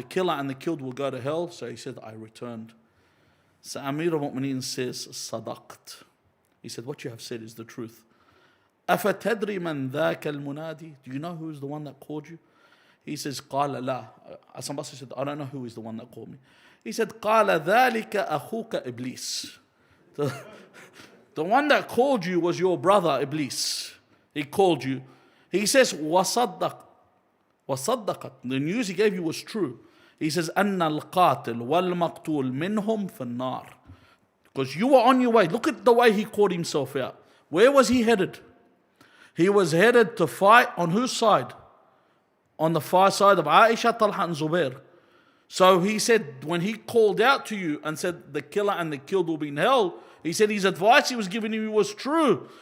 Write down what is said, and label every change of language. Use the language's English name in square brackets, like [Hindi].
[English] The killer and the killed will go to hell. So he said, I returned. So Amir al-Mu'mineen says, Sadaqt. He said, what you have said is the truth. [Arabic] أفتدري من ذاك المنادي? [English] Do you know who is the one that called you? He says, [Arabic] قال لا. [English] Hassan Basri said, I don't know who is the one that called me. He said, [Arabic] قال ذلك أخوك إبليس. [English] The one that called you was your brother Iblis. He called you. He says, [Arabic] وصدق. [English] The news he gave you was true. He says, [Arabic] أن القاتل والمقتول منهم في النار. [English] Because you were on your way. Look at the way he called himself out. Where was he headed? He was headed to fight on whose side? On the far side of Aisha, Talha and Zubair. So he said, when he called out to you and said the killer and the killed will be in hell, he said his advice he was giving you was true.